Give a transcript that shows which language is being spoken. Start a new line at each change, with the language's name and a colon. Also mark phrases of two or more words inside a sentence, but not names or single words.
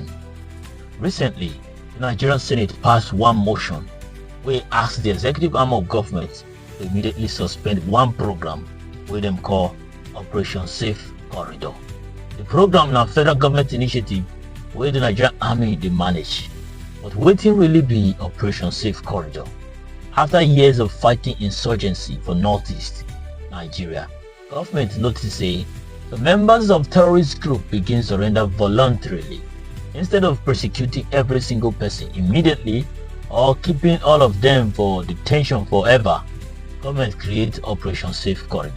Nigerian Pidgin: Recently, the Nigerian Senate passed one motion wey ask the executive arm of government to immediately suspend one program wey dem call Operation Safe Corridor. The program na federal government initiative wey the Nigerian Army dey manage. But wetin really be Operation Safe Corridor? After years of fighting insurgency for northeast Nigeria, government notice say the members of terrorist group begin surrender voluntarily. Instead of prosecuting every single person immediately or keeping all of them for detention forever, government create Operation Safe Corridor.